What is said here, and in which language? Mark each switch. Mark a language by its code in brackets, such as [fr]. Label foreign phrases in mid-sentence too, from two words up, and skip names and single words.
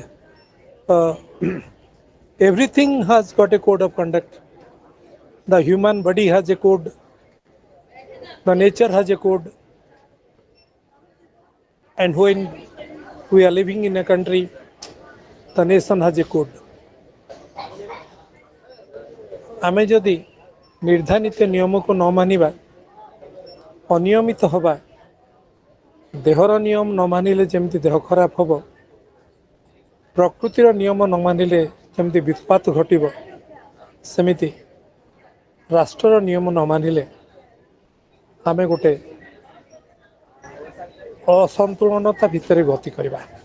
[en] Uh, everything has got a code of conduct. The human body has a code. The nature has a code. And when we are living in a country, the nation has a code. [or] ଆମେ ଯଦି ନିର୍ଦ୍ଧାରିତ ନିୟମକୁ ନ ମାନିବା, ଅନିୟମିତ ହେବା, ଦେହର ନିୟମ ନ ମାନିଲେ ଯେମିତି ଦେହ ଖରାପ ହେବ, ପ୍ରକୃତିର ନିୟମ ନ ମାନିଲେ ଯେମିତି ବିତ୍ପାତ ଘଟିବ, ସେମିତି ରାଷ୍ଟ୍ରର ନିୟମ ନ ମାନିଲେ ଆମେ ଗୋଟେ ଅସନ୍ତୁଳନତା ଭିତରେ ଗତି କରିବା।